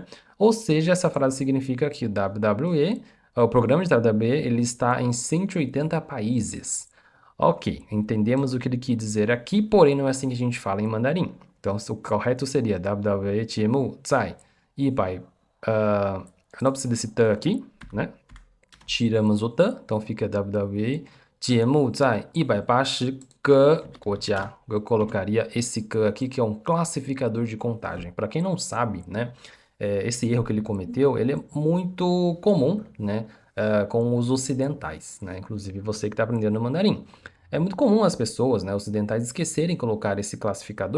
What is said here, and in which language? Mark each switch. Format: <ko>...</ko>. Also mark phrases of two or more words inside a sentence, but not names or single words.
<pt>Ou seja, essa frase significa que o WWE, o programa de WWE, ele está em 180 países. Ok, entendemos o que ele quis dizer aqui, porém não é assim que a gente fala em mandarim. Então, o correto seria WWE</pt> <zh>节目在100,</zh> <pt>não precisa desse t aqui, né? Tiramos o t, então fica WWE</pt> <zh>节目在180个国家.</zh> <pt>Eu colocaria esse que aqui, que é um classificador de contagem. Para quem não sabe, né, esse erro que ele cometeu, ele é muito comum, né, com os ocidentais, né, inclusive você que está aprendendo mandarim. É muito comum as pessoas, né, ocidentais, esquecerem de colocar esse classificador.</pt>